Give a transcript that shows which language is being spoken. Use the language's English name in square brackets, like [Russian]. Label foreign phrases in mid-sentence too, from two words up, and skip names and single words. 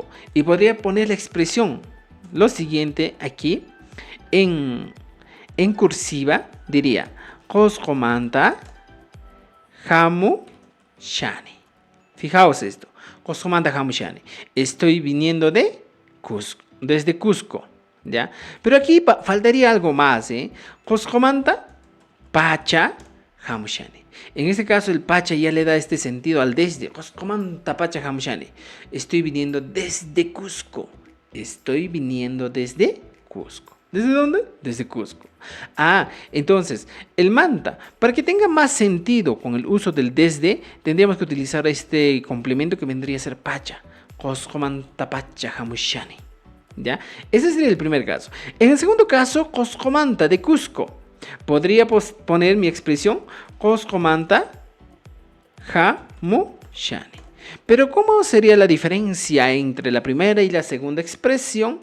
[Spanish] Y podría poner la expresión, lo siguiente aquí, en cursiva, diría, [Quechua] Coscomanta Hamu Shani. [Spanish] Fijaos esto, [Quechua] Coscomanta Hamu Shani. [Spanish] Estoy viniendo de Cusco, desde Cusco. ¿Ya? Pero aquí faltaría algo más, ¿eh? [Quechua] Coscomanta pacha hamushani. [Spanish] En este caso el pacha ya le da este sentido al desde. [Quechua] Coscomanta pacha hamushani. [Spanish] Estoy viniendo desde Cusco. Estoy viniendo desde Cusco. ¿Desde dónde? Desde Cusco. Ah, entonces, el manta, para que tenga más sentido con el uso del desde, tendríamos que utilizar este complemento que vendría a ser pacha. [Quechua] Coscomanta pacha hamushani. [Spanish] ¿Ya? Ese sería el primer caso. En el segundo caso, Coscomanta de Cusco. Podría poner mi expresión [Quechua] Coscomanta Hamushani. [Spanish] Pero ¿cómo sería la diferencia entre la primera y la segunda expresión?